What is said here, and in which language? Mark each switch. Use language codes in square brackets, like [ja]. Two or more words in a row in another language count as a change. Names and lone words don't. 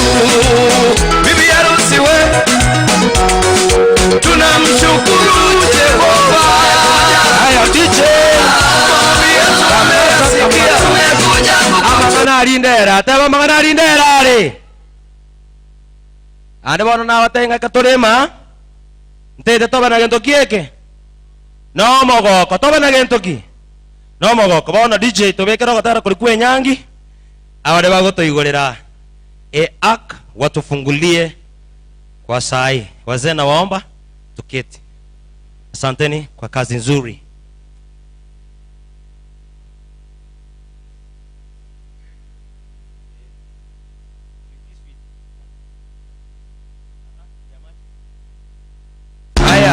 [sw] Bibi harusi wewe, tunamshukuru Jehova. Haya DJ. Tumekuja [guz] Amangana alindera ari. Ande bono na watenga katorema. Ntete toba na gento kieke. No mogoko toba na gento ki. No mogoko bono DJ tobekera gotara kulikwe nyangi. Abade bagotoigorera ak [sw] watufungulie kwa sai. Wazee na waomba tuketi. Asanteni kwa kazi nzuri. Haya.